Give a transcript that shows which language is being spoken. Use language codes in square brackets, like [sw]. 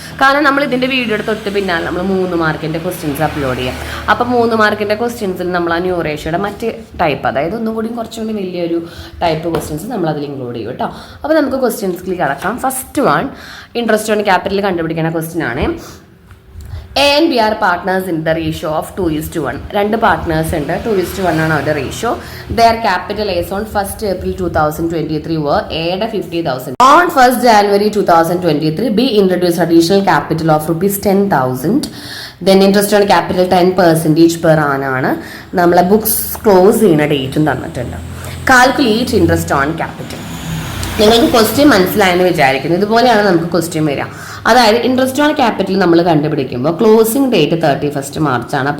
[ml] കാരണം നമ്മൾ ഇതിൻ്റെ വീഡിയോയുടെ തൊട്ട് പിന്നാലെ നമ്മൾ 3 മാർക്കിൻ്റെ ക്വസ്റ്റ്യൻസ് അപ്ലോഡ് ചെയ്യാം. അപ്പോൾ 3 മാർക്കിൻ്റെ ക്വസ്റ്റ്യൻസിൽ നമ്മൾ ആ ന്യൂ റേഷ്യോയുടെ മറ്റ് ടൈപ്പ്, അതായത് ഒന്നും കൂടി കുറച്ചുകൂടി വലിയൊരു ടൈപ്പ് ക്വസ്റ്റ്യൻസ് നമ്മൾ അതിൽ ഇൻക്ലൂഡ് ചെയ്യും കേട്ടോ. അപ്പോൾ നമുക്ക് ക്വസ്റ്റ്യൻസിൽ കിടക്കാം. First one interest on capital കണ്ടുപിടിക്കുന്ന ക്വസ്റ്റ്യൻ ആണ്. [en] A and B are partners in the ratio of 2:1. [ml] 2 partners ഉണ്ട്, 2:1 ആണ് അവരുടെ ratio. [en] Their capital is on 1st April 2023 were Aയുടെ 50,000. On 1st January 2023, B introduced additional capital of ₹10,000. Then interest on capital 10% per annum ആണ്. [ml] നമ്മളെ books close ചെയ്യുന്ന ഡേറ്റും തന്നിട്ടുണ്ട്. Calculate interest on capital. നിങ്ങൾക്ക് question മനസ്സിലായെന്ന് വിചാരിക്കുന്നു. ഇതുപോലെയാണ് നമുക്ക് ക്വസ്റ്റ്യൻ വരിക. അതായത് ഇൻട്രസ്റ്റ് ഓൺ ക്യാപിറ്റൽ നമ്മൾ കണ്ടുപിടിക്കുമ്പോൾ ക്ലോസിംഗ് ഡേറ്റ് 31 മാർച്ചാണ്.